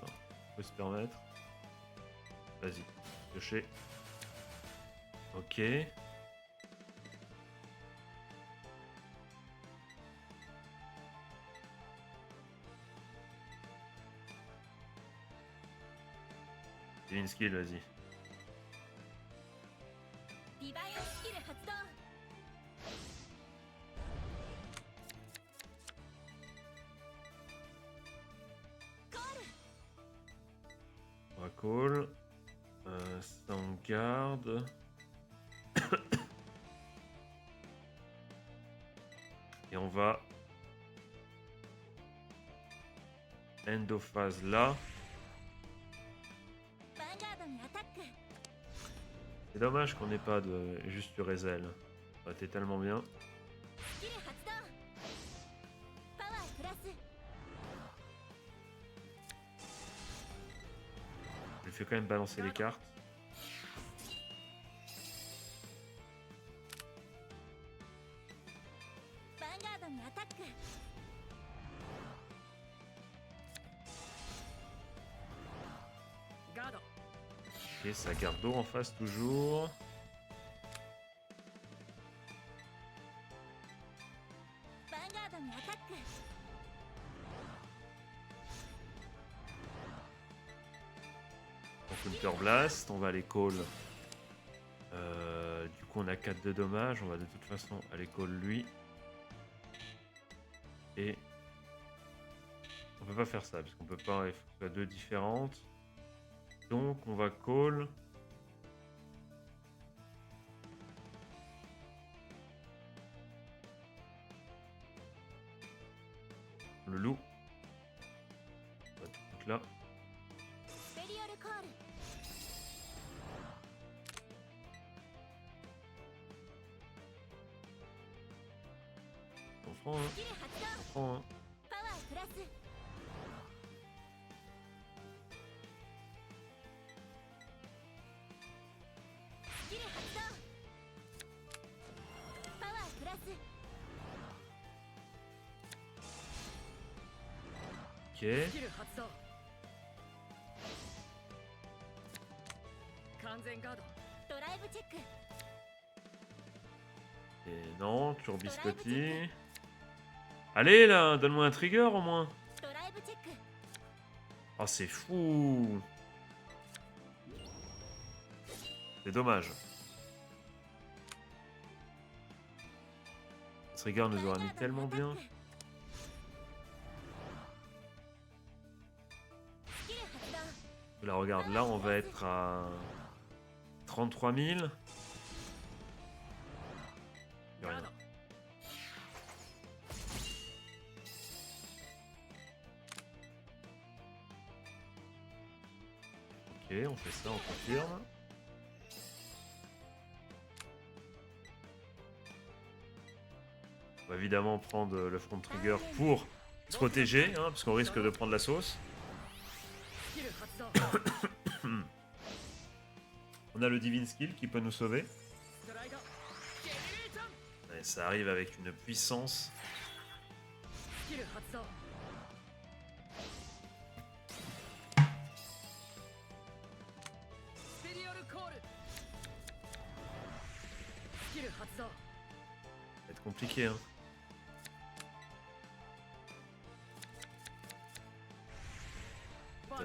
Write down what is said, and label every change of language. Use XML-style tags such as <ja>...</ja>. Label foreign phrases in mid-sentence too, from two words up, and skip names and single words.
<fr>Hein. On peut se permettre. Vas-y, piocher. Ok.</fr> <en>Divine skill,</en> <fr>vas-y.</fr> <ja>ディバインスキル発動</ja> <fr>On va call. Ça on garde. Et on va</fr> <en>end of phase</en> <fr>là.</fr> <ja>ヴァンガードにアタック</ja> <fr>C'est dommage qu'on n'ait pas de juste du Rezel. Ça aurait été tellement bien.</fr> <ja>スキル発動パワープラス</ja> <fr>Je lui fais quand même balancer les cartes.</fr> <ja>ヴァンガードにアタックガード</ja> <fr>Ok, ça garde d'eau en face toujours.</fr> <ja>ヴァンガードにアタック</ja> <fr>On</fr> <en>Counter Blast,</en> <fr>on va aller call. Du coup, on a 4 de dommages. On va de toute façon aller call lui. Et on peut pas faire ça parce qu'on peut pas. Il faut que ce soit deux différentes. Donc, on va call. Le loup. On va tout là.</fr> <ja>スペリオルコール</ja> <fr>On prend un.</fr> <ja>スキル発動</ja> <fr>On prend un.</fr> <ja>パワープラス スキル発動パワープラス</ja> <fr>Ok.</fr> <ja>スキル発動完全ガードドライブチェック</ja> <fr>Et non, Turbiscotti. Allez là, donne-moi un trigger au moins.</fr> <ja>ドライブチェック</ja> <fr>Oh, c'est fou. C'est dommage. Ce trigger nous aurait mis tellement bien.</fr> <ja>スキル発動</ja> <fr>Là, regarde, là, on va être à 33 000. Y a</fr> <ja>ガー</ja> <fr>rien.</fr> <ja>ド</ja> <fr>Ok, on fait ça, on confirme. On va évidemment prendre le</fr> <en>front trigger</en> <fr>pour se protéger, hein, parce qu'on risque de prendre la sauce.</fr> <ja>スキル発動</ja> <fr>On a le</fr> <en>Divine Skill</en> <fr>qui peut nous sauver.</fr> <ja>ストライドジェネレーション</ja> <fr>Et ça arrive avec une puissance.</fr> <ja>スキル発動スペリオルコールスキル発動</ja> <fr>Ça va être compliqué, hein.</fr> <ja>ヴァンガード</ja>